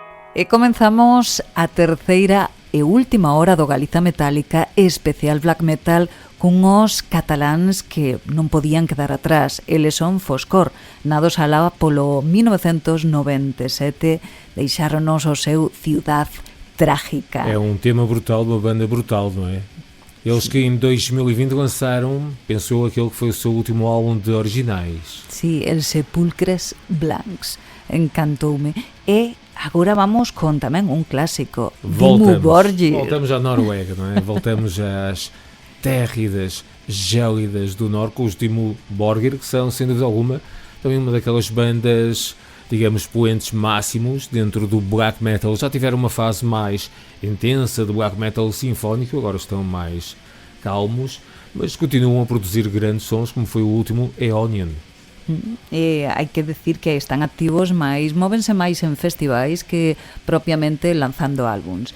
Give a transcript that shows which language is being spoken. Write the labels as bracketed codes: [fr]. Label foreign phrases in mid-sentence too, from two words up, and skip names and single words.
[gl] E comenzamos a terceira e última hora do Galiza Metálica, especial [en] black metal, [gl] cunhos cataláns que non podían quedar atrás. Eles son Foscor, nados alá polo 1997, deixáronos o seu Ciudad Trágica. [pt] É um tema brutal, uma banda brutal, não é? Eles que em 2020 lançaram, pensou aquele que foi o seu último álbum de originais. [gl] Sí, El Sepulcres Blancs. Encantoume. E agora vamos con tamén un clásico, Dimmu Borgir. [pt] Voltamos à Noruega, não é? Voltamos às térridas, gélidas do norte, com os Dimmu Borgir, que são, sem dúvida alguma, também uma daquelas bandas, digamos, poentes máximos dentro do [en] black metal. [pt] Já tiveram uma fase mais intensa do [en] black metal [pt] sinfónico, agora estão mais calmos, mas continuam a produzir grandes sons, como foi o último Aeonian. [gl] E hai que decir que están activos, mais móvense máis en festivais que propiamente lanzando álbums.